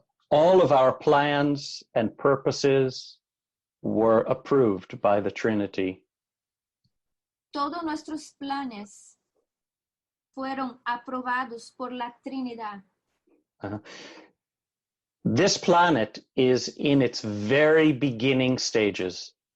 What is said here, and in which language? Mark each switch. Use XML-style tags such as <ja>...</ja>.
<en>All of our plans and purposes were approved by the Trinity.</en> <es>Todos nuestros planes fueron aprobados por la Trinidad.</es> <en>This planet is in its very beginning stages.</en>